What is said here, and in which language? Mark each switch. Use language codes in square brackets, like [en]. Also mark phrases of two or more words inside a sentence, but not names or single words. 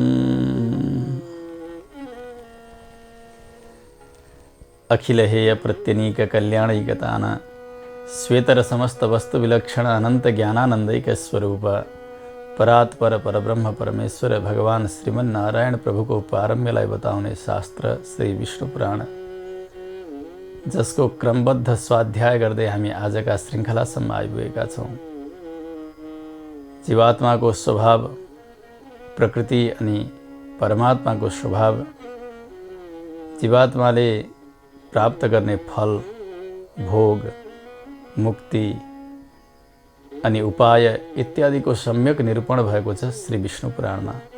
[sa] अखिलहेय प्रत्यनीक कल्याणैकतान श्वेतर समस्त वस्तु विलक्षण अनंत ज्ञानानंदैक स्वरूप परात्पर परब्रह्म परमेश्वर [ne] भगवान श्रीमन नारायण प्रभु को पारम्यलाई बताउने शास्त्र श्री विष्णु पुराण, जसको क्रमबद्ध स्वाध्याय गर्दै हामी आजका श्रृङ्खलासम्म आइपुगेका छौँ। जीवात्माको स्वभाव प्रकृति अनि परमात्माको स्वभाव, जीवात्माले प्राप्त गर्ने फल, भोग, मुक्ति अनि उपाय इत्यादिको सम्यक निरूपण भएको छ श्री विष्णु पुराणमा।